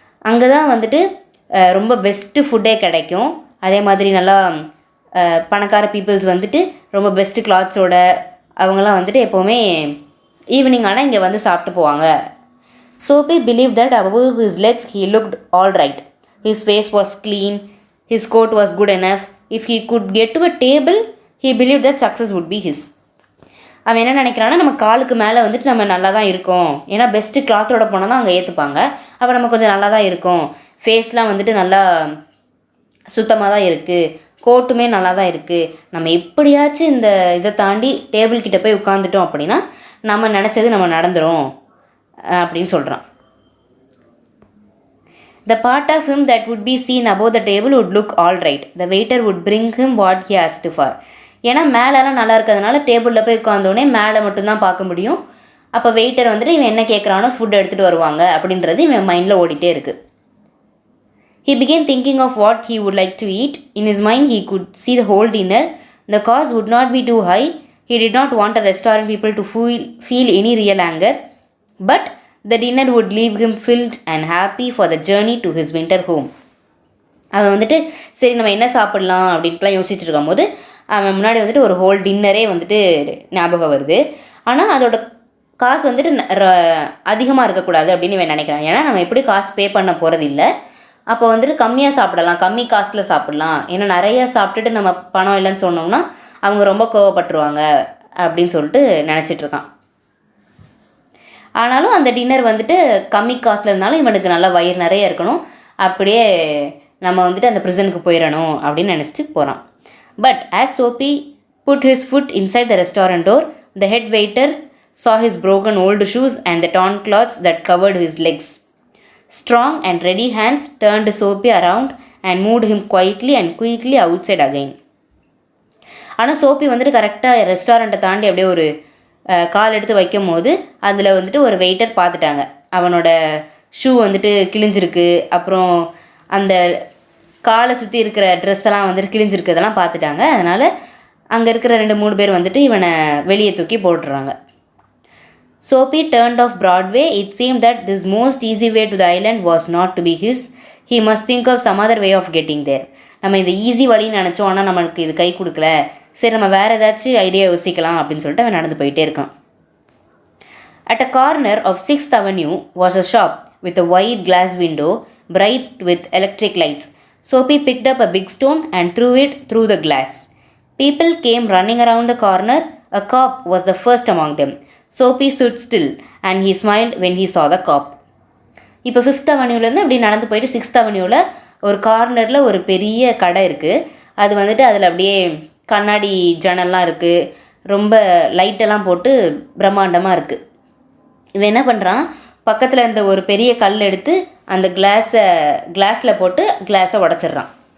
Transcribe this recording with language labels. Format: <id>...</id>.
<ta>அங்கே தான் வந்துட்டு ரொம்ப பெஸ்ட்டு ஃபுட்டே கிடைக்கும். அதே மாதிரி நல்லா பணக்கார பீப்புள்ஸ் வந்துட்டு ரொம்ப பெஸ்ட்டு கிளாத்ஸோட அவங்களாம் வந்துட்டு எப்போவுமே ஈவினிங் ஆனால் இங்கே வந்து சாப்பிட்டு போவாங்க.</ta> <en>Soapy believed that above his legs he looked all right. His face was clean. His coat was good enough. If he could get to a table, he believed that success would be his.</en> <ta>அவன் என்ன நினைக்கிறான்னா, நம்ம காலுக்கு மேலே வந்துட்டு நம்ம நல்லா தான் இருக்கோம், ஏன்னா பெஸ்ட்டு கிளாத்தோட போனால் தான் அங்கே ஏற்றுப்பாங்க, அப்போ நம்ம கொஞ்சம் நல்லா தான் இருக்கும், ஃபேஸ்லாம் வந்துட்டு நல்லா சுத்தமாக தான் இருக்குது, கோட்டுமே நல்லா தான் இருக்குது, நம்ம எப்படியாச்சும் இந்த இதை தாண்டி டேபிள் கிட்டே போய் உட்காந்துட்டோம் அப்படின்னா நம்ம நினச்சது நம்ம நடந்துரும் அப்படின்னு சொல்கிறான்.</ta> <en>The part of him that would be seen above the table would look all right. The waiter would bring him what he asked for.</en> <ta>ஏன்னா மேலெல்லாம் நல்லா இருக்கிறதுனால டேபிளில் போய் உட்காந்தோடனே மேலே மட்டும்தான் பார்க்க முடியும். அப்போ வெயிட்டர் வந்துட்டு இவன் என்ன கேட்குறானோ ஃபுட் எடுத்துகிட்டு வருவாங்க அப்படின்றது இவன் மைண்டில் ஓடிட்டே இருக்குது.</ta> <en>He began thinking of what he would like to eat. In his mind he could see the whole dinner. The cost would not be too high. He did not want a restaurant people to feel any real anger. But the dinner would leave him filled and happy for the journey to his winter home.</en> <ta>அவன் வந்துட்டு சரி நம்ம என்ன சாப்பிட்லாம் அப்படின்ட்டுலாம் யோசிச்சுட்டு இருக்கும் போது அவன் முன்னாடி வந்துட்டு ஒரு ஹோல் டின்னரே வந்துட்டு ஞாபகம் வருது. ஆனால் அதோட காசு வந்துட்டு அதிகமாக இருக்கக்கூடாது அப்படின்னு இவன் நினைக்கிறான். ஏன்னா நம்ம எப்படி காசு பே பண்ண போகிறது இல்லை, அப்போ வந்துட்டு கம்மியாக சாப்பிடலாம், கம்மி காசில் சாப்பிட்லாம், ஏன்னா நிறையா சாப்பிட்டுட்டு நம்ம பணம் இல்லைன்னு சொன்னோம்னா அவங்க ரொம்ப கோவப்பட்டுருவாங்க அப்படின்னு சொல்லிட்டு நினச்சிட்ருக்கான். ஆனாலும் அந்த டின்னர் வந்துட்டு கம்மி காஸ்ட்டில் இருந்தாலும் இவனுக்கு நல்லா வயிறு நிறைய இருக்கணும், அப்படியே நம்ம வந்துட்டு அந்த ப்ரிசனுக்கு போயிடணும் அப்படின்னு நினச்சிட்டு போகிறான்.</ta> <en>But as Soapy put his foot inside the restaurant door. The head waiter saw his broken old shoes and the torn cloths that covered his legs. Strong and ready hands turned Soapy around and moved him quietly and quickly outside again.</en> <ta>ஆனால் சோப்பி வந்துட்டு கரெக்டாக ரெஸ்டாரண்ட்டை தாண்டி அப்படியே ஒரு கால் எடுத்து வைக்கும் போது அதில் வந்துட்டு ஒரு வெயிட்டர் பார்த்துட்டாங்க. அவனோட ஷூ வந்துட்டு கிழிஞ்சிருக்கு, அப்புறம் அந்த காலை சுற்றி இருக்கிற ட்ரெஸ் எல்லாம் வந்துட்டு கிழிஞ்சிருக்கிறதெல்லாம் பார்த்துட்டாங்க. அதனால் அங்கே இருக்கிற 2-3 பேர் வந்துட்டு இவனை வெளியே தூக்கி போட்டுறாங்க.</ta> <en>Soapy turned off Broadway. It seemed that this most easy way to the island was not to be his. He must think of some other way of getting there.</en> <ta>நம்ம இந்த ஈஸி வழின்னு நினச்சோம், ஆனால் நமக்கு இது கை கொடுக்கல, சரி நம்ம வேறு ஏதாச்சும் ஐடியா யோசிக்கலாம் அப்படின்னு சொல்லிட்டு அவன் நடந்து போயிட்டே இருக்கான்.</ta> <en>At a corner of 6th Avenue was a shop with a wide glass window, bright with electric lights. Soapy picked up a big stone and threw it through the glass. People came running around the corner. A cop was the first among them. Soapy stood still and he smiled when he saw the cop.</en> <ta>இப்போ 5th அவென்யூலேருந்து அப்படி நடந்து போயிட்டு 6th அவென்யூவில் ஒரு கார்னரில் ஒரு பெரிய கடை இருக்குது. அது வந்துட்டு அதில் அப்படியே கண்ணாடி ஜன்னல்லாம் இருக்குது, ரொம்ப லைட்டெல்லாம் போட்டு பிரம்மாண்டமாக இருக்குது. இவன் என்ன பண்ணுறான், பக்கத்தில் இருந்த ஒரு பெரிய கல் எடுத்து அந்த கிளாஸில் போட்டு கிளாஸை உடச்சிட்றான்.</ta>